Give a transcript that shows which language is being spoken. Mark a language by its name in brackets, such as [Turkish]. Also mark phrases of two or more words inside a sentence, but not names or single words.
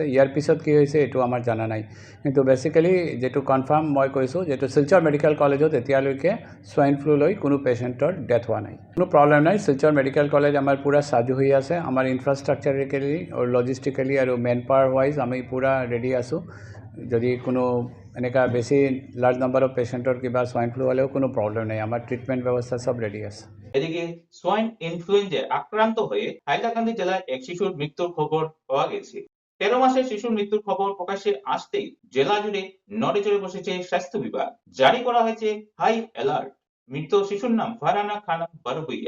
[Assamese] ইয়াৰ পিছত কি হৈছে এইটো আমাৰ জানা নাই, কিন্তু বেচিকেলি যিটো কনফাৰ্ম মই কৈছোঁ, যিটো শিলচৰ মেডিকেল কলেজত এতিয়ালৈকে [English] swine flu [Assamese] লৈ কোনো [English] patient death [Assamese] হোৱা নাই, কোনো প্ৰব্লেম নাই। শিলচৰ মেডিকেল কলেজ আমাৰ পূৰা সাজু হৈ আছে। আমাৰ ইনফ্ৰাষ্ট্ৰাকচাৰিকেলি আৰু লজিষ্টিকেলি আৰু [English] manpower wise [Assamese] আমি পূৰা ৰেডি আছোঁ। যদি কোনো এনেকুৱা বেছি [English] large number of patient [Assamese] কিবা [English] swine flu [Assamese] হ'লেও কোনো প্ৰব্লেম নাই, আমাৰ ট্ৰিটমেণ্ট ব্যৱস্থা সব রেডি আছে। [Bangla] এদিকে সোয়াইন ইনফ্লুয়েঞ্জায় আক্রান্ত হয়ে হাইলাকান্দি জেলায় এক শিশুর মৃত্যুর খবর পাওয়া গেছে। 13 মাসের শিশুর মৃত্যুর খবর প্রকাশ্যে আসতেই জেলা জুড়ে নড়ে চড়ে বসেছে স্বাস্থ্য বিভাগ। জারি করা হয়েছে [English] high alert. [Bangla] মৃত শিশুর নাম ফারহানা খানম বারুইয়া।